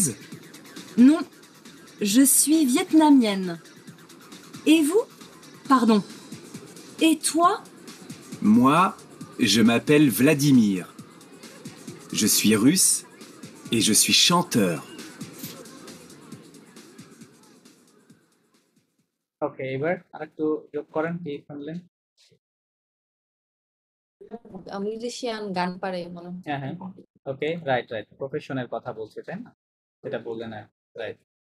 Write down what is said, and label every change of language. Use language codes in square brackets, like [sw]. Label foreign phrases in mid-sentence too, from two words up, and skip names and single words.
[fr] Non, je suis vietnamienne. Et vous? Pardon. Et toi? Moi, je m'appelle Vladimir. Je suis russe et je suis chanteur. [bn] ওকে, এবার আরেকটু যোগ করেন, কি শুনলেন? মিউজিশিয়ান গান পারে মনে হয়। হ্যাঁ হ্যাঁ, ওকে, [en] right right, [bn] প্রফেশনের কথা বলছে তাই না, সেটা বললেন, রাইট।